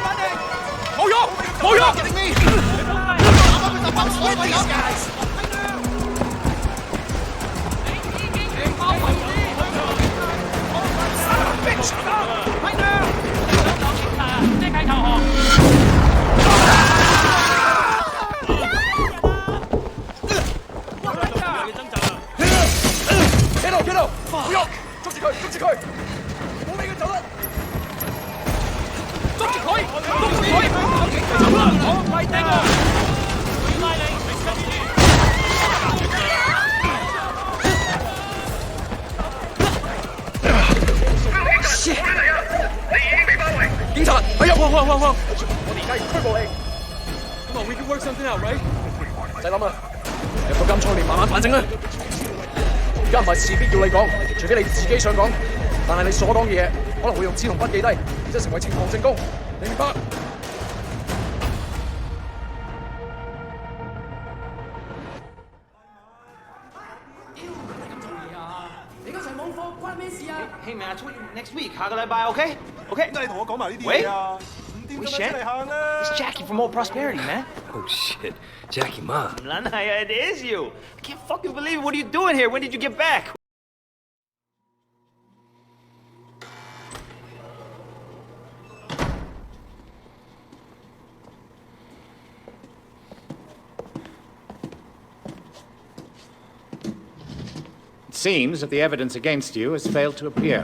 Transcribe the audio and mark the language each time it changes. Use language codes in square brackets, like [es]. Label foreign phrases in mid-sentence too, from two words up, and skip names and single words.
[yue] 冇喐，冇喐！ [en] Getting me! I'm up with the bumps with these guys! Bitch! [yue] 企度，企度，唔好喐，捉住佢，捉住佢，唔好俾佢走啦！捉住佢，捉住佢，走啦！我唔係頂啊！拉你！警察，係啊！我哋而家要拘捕你。 [en] Come on, we can work something out, right？ [yue] 唔使諗啦，入到監倉你慢慢反省啦。而家唔係事必要你講，除非你自己想講。但係你所講嘅嘢可能會用紙同筆記低，然之後成為呈堂證供。你明白？ [en] Hey man, I told you next week. [yue] 下個禮拜 [en] OK? OK? [yue] 點解你同我講埋呢啲喂嘢啊？5點咁樣出嚟行啦！ [en] It's Jackie from Old Prosperity, man. Oh shit. Jackie Ma. [yue] 唔撚係啊 [en] it is you. I can't fucking believe it. What are you doing here? When did you get back? It seems that the evidence against you has failed to appear.